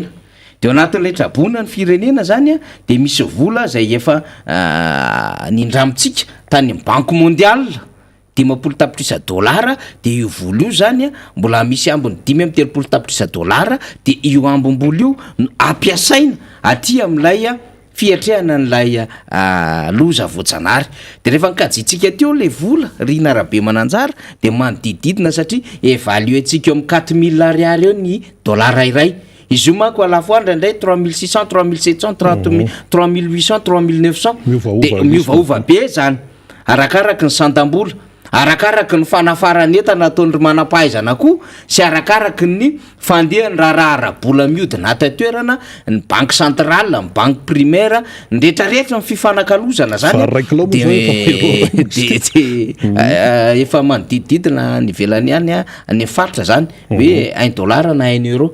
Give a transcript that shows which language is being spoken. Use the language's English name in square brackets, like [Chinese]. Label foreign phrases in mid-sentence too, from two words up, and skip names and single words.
[Malagasy] De ao anatin'le traboina ny firenena zany de misy vola zay efa nindramontsika tany amin'ny [French] Banque mondiale [Malagasy] 50 tapitrisa dolara de io vola io zany mbola misy ambiny 5 tapitrisa dolara de io ambom-bola io ampiasaina aty amin'ilay fiatrehana n'ilay loza voatsanary. De rehefa nikajitsika teo le vola Rina Rabe Mananjara de manodididina satria évaluentsika eo amin'ny 4000 ariary eo ny dolara iray. Izy io manko [French] à la fois [Malagasy] ndray 3600 3700 3800 3900 de miovaova be zany arakaraka ny santam-bola, arakaraka ny fanafaran'entana ataon'ny manam-pahaizana koa sy arakaraka ny fandehany raharaha-bola miodina atatoerana ny [French] banque centrale, [Malagasy] ny [French] banque primaire, [Malagasy] ny rehetrarehetra ny fifanakalozana zany efa manodidididina ny velany ihany ny faritra zany hoe $1 na €1.